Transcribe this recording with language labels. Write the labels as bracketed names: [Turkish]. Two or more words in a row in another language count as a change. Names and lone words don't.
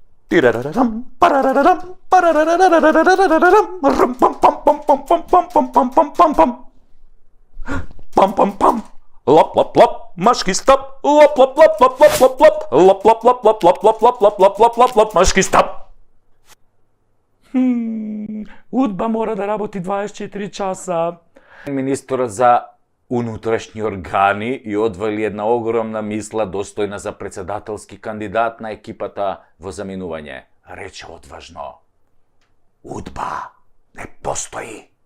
[Macedonian] Tirararam, parararam, parararararararararam, rum, pam, pam, pam, pam, pam, pam, pam, pam, pam, pam, pam. Pam, pam, pam. Lop, lop, lop, maški stop. Lop, lop, lop, lop, lop, lop, lop. Lop, lop, lop, lop, lop, lop, lop, lop, lop, lop, lop, lop, maški stop. Удба мора да работи 24 часа. Министерот за унутрешни органи и одвали една огромна мисла достојна за председателски кандидат на екипата во заминување. Рече одважно: Удба не постои.